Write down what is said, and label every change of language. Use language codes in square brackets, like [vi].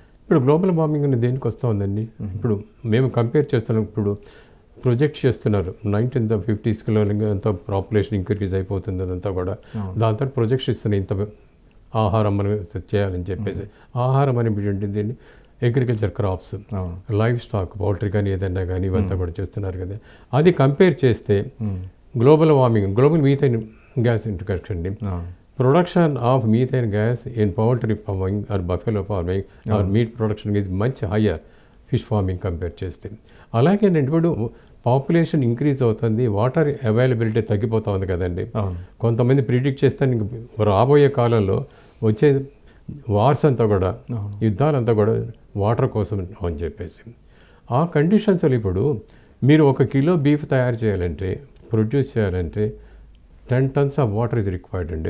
[te] ఇప్పుడు global warming అనేది దేనికి వస్తూ ఉందండి? ఇప్పుడు మేము కంపేర్ చేస్తున్నాం, ఇప్పుడు ప్రొజెక్ట్ చేస్తున్నారు 1950s అంత పాపులేషన్ ఇంక్రీజ్ అయిపోతుంది, అదంతా కూడా దాంతో ప్రొజెక్ట్స్ ఇస్తున్నాయి, ఇంత ఆహారం మనం చేయాలని చెప్పేసి. ఆహారం అని ఏంటంటే agriculture crops, live stock, poultry కానీ ఏదైనా కానీ ఇవంతా కూడా చేస్తున్నారు కదా. అది కంపేర్ చేస్తే గ్లోబల్ మీథైన్ గ్యాస్ ఇంట్రడక్షన్ అండి. [en] Production of methane gas in poultry farming or buffalo farming or meat production is much higher fish farming [te] compare చేస్తే. అలాగే ఇప్పుడు పాపులేషన్ ఇంక్రీజ్ అవుతుంది, వాటర్ అవైలబిలిటీ తగ్గిపోతుంది కదండి. కొంతమంది ప్రిడిక్ట్ చేస్తే రాబోయే కాలంలో వచ్చే వార్స్ అంతా కూడా, యుద్ధాలంతా కూడా వాటర్ కోసం అని చెప్పేసి. ఆ కండిషన్స్లో ఇప్పుడు మీరు 1 కిలో బీఫ్ తయారు చేయాలంటే, ప్రొడ్యూస్ చేయాలంటే [en] 10 tons of water is required [te] అండి.